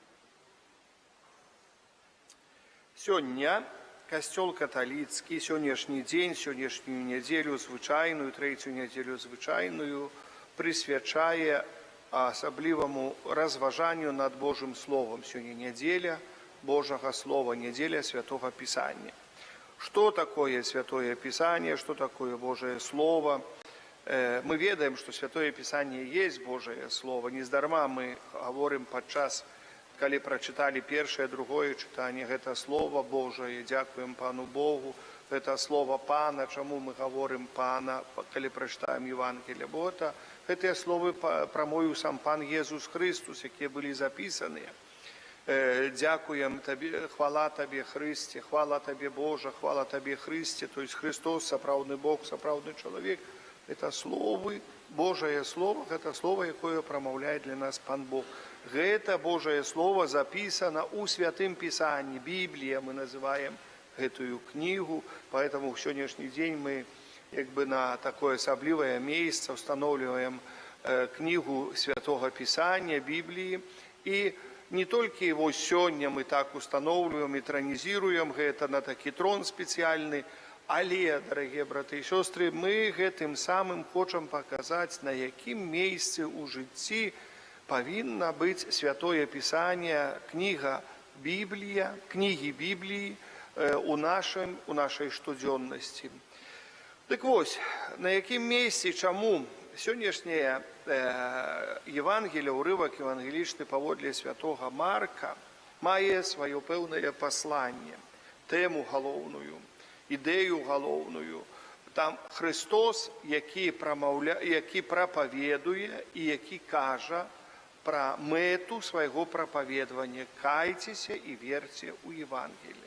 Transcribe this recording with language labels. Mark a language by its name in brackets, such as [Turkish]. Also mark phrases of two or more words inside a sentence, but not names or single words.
[Belarusian] Сёння касцёл каталіцкі, сённяшні дзень, сённяшнюю нядзелю звычайную, трэцюю нядзелю звычайную, прысвячае асабліваму разважанню над Божым Словом. Сёння нядзеля Божага Слова, [Russian] неделя Святого Писания. Что такое Святое Писание, что такое Божие Слово? Мы ведаем, что Святое Писание есть Божие Слово. Нездарма мы говорим подчас, коли прочитали первое, другое читание, это Слово Божие, [Ukrainian] дякуем Пану Богу, [Russian] это Слово Пана, чему мы говорим Пана, коли прочитаем Евангелие. Бо это слово промовив сам Пан Иисус Христос, які были записаны. [Ukrainian] Дякуем Тебе, хвала Тебе, Христе, хвала Тебе, Боже, хвала Тебе, Христе. [Russian] То есть Христос, [Belarusian] сапраўдны Бог, сапраўдны чоловік. [Russian] Это слово, Божие Слово, это слово, [Belarusian] якое промовляє для нас Пан Бог. [Russian] Это Божие Слово записано у Святым Писании. Библия мы называем эту книгу, поэтому в сегодняшний день мы на такое особливое место устанавливаем книгу Святого Писания, Библии. И не только его сегодня мы так устанавливаем и тронизируем, это на такой трон специальный, але, дорогие браты и сестры, мы этим самым хотим показать, на яким месте у житті повинно быть Святое Писание, книга Библия, книги Библии у нашей штодзённости. Так вот, на яким месте, [Belarusian] чему сённяшняе Евангелие, урывак евангелічны паводле святого Марка мае сваё пэўнае пасланне, тэму галоўную, ідэю галоўную. Там Христос, які прапаведуе і які кажа пра мэту свайго прапаведавання: кайцеся і верце ў Евангелие.